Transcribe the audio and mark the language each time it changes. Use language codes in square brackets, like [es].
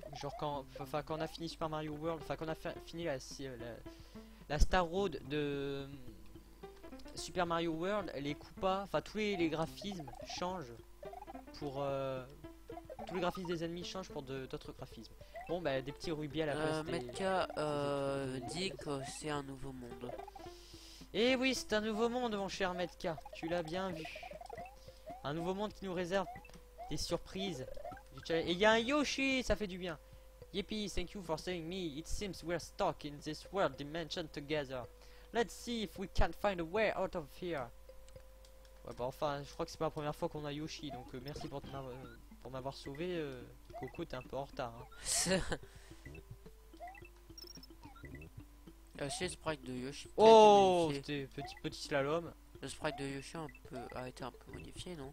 [fr] Genre quand on a fini Super Mario World, enfin quand on a fini la Star Road de Super Mario World, les Koopas, enfin tous les graphismes changent pour tous les graphismes des ennemis changent pour d'autres graphismes. Bon bah des petits rubis à la place des... Metka dit que c'est un nouveau monde. Et oui, c'est un nouveau monde mon cher Metka, tu l'as bien vu. Un nouveau monde qui nous réserve des surprises. Et il y a un Yoshi, ça fait du bien. [en] Yippee, thank you for saying me. It seems we're stuck in this world dimension together. Let's see if we can't find a way out of here. [fr] Ouais bah enfin, je crois que c'est pas la première fois qu'on a Yoshi, donc merci pour m'avoir sauvé. Coco, t'es un peu en retard. Hein. Aussi le sprite de Yoshi. Oh, c'était petit slalom. Le sprite de Yoshi a été un peu modifié, non?